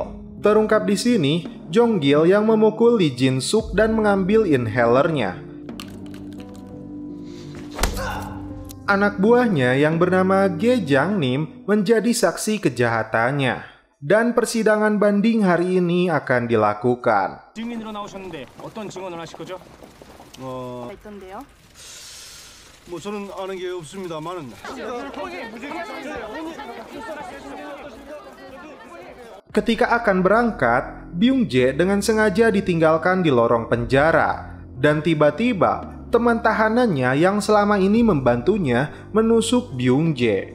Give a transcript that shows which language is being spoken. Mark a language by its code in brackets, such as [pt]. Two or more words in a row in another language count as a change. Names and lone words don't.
[id] Terungkap di sini, Jong-gil yang memukul Lee Jin-suk dan mengambil inhalernya. Anak buahnya yang bernama Ge Jang-nim menjadi saksi kejahatannya. Dan persidangan banding hari ini akan dilakukan. [ko] 증인으로 나오셨는데 어떤 증언을 하실 거죠? 있던데요? 뭐 저는 아는 게 없습니다만은. [id] Ketika akan berangkat, Byung-jae dengan sengaja ditinggalkan di lorong penjara. Dan tiba-tiba, teman tahanannya yang selama ini membantunya menusuk Byung-jae.